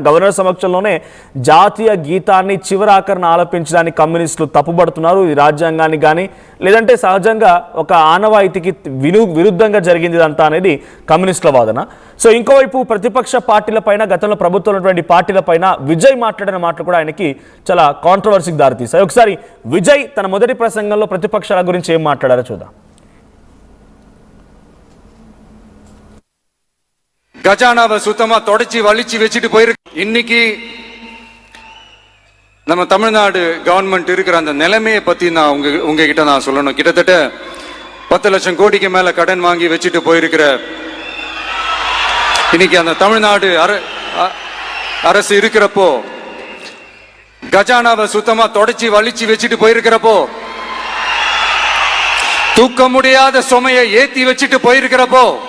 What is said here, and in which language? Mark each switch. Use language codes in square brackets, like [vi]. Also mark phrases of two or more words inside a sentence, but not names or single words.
[te] గవర్నర్ సమక్షంలోనే జాతీయ గీతాన్ని చివరాఖరణ ఆలపించడానికి కమ్యూనిస్టులు తప్పుపడుతున్నారు, ఈ రాజ్యాంగానికి కానీ లేదంటే సహజంగా ఒక ఆనవాయితీకి విరుద్ధంగా జరిగింది ఇదంతా అనేది కమ్యూనిస్టుల వాదన. సో ఇంకోవైపు ప్రతిపక్ష పార్టీలపైన, గతంలో ప్రభుత్వం ఉన్నటువంటి పార్టీలపైన విజయ్ మాట్లాడిన మాటలు కూడా ఆయనకి చాలా కాంట్రవర్సీకి దారితీశాయి. ఒకసారి విజయ్ తన మొదటి ప్రసంగంలో ప్రతిపక్షాల గురించి ఏం మాట్లాడారో చూద్దాం. [ta] கஜானாவை சுத்தமா தொடச்சி வலிச்சு வச்சுட்டு போயிருக்கு. இன்னைக்கு நம்ம தமிழ்நாடு கவர்மெண்ட் இருக்கிற அந்த நிலைமையை பத்தி நான் உங்ககிட்ட நான் சொல்லணும். கிட்டத்தட்ட 10 லட்சம் கோடிக்கு மேல கடன் வாங்கி வச்சுட்டு போயிருக்கிற இன்னைக்கு அந்த தமிழ்நாடு அரசு இருக்கிறப்போ, கஜானாவை சுத்தமா தொடச்சி வலிச்சு வச்சுட்டு போயிருக்கிறப்போ, தூக்க முடியாத சுமையை ஏத்தி வச்சுட்டு போயிருக்கிறப்போ,